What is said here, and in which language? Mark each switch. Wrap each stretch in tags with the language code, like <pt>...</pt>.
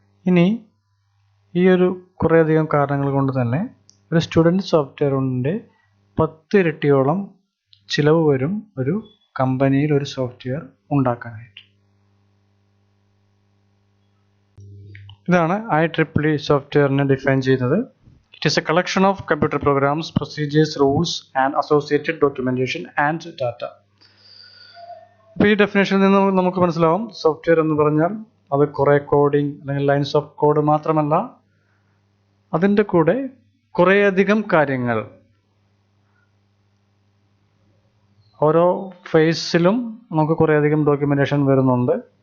<ml>ഇനി ഈ ഒരു കുറേയധികം കാരണങ്ങൾ കൊണ്ട് തന്നെ ഒരു സ്റ്റുഡൻറ്റ് സോഫ്റ്റ്വെയറിൻ്റെ 10 ഇരട്ടിയോളം ചിലവ് വരും ഒരു കമ്പനിയിൽ ഒരു സോഫ്റ്റ്വെയർ ഉണ്ടാക്കാനായിട്ട്. ഇതാണ് IEEE സോഫ്റ്റ്വെയറിനെ ഡിഫൈൻ ചെയ്യുന്നത്.</ml> <en>It is a collection of computer programs, procedures, rules and associated documentation and data.</en> <ml>അപ്പോൾ ഈ ഡെഫിനേഷനിൽ നിന്ന് നമുക്ക് മനസ്സിലാവും സോഫ്റ്റ്വെയർ എന്ന് പറഞ്ഞാൽ അത് കുറേ കോഡിംഗ് അല്ലെങ്കിൽ ലൈൻസ് ഓഫ് കോഡ് മാത്രമല്ല, അതിൻ്റെ കൂടെ കുറേയധികം കാര്യങ്ങൾ ഓരോ ഫേസിലും നമുക്ക് കുറേയധികം ഡോക്യുമെൻറ്റേഷൻ വരുന്നുണ്ട്.</ml>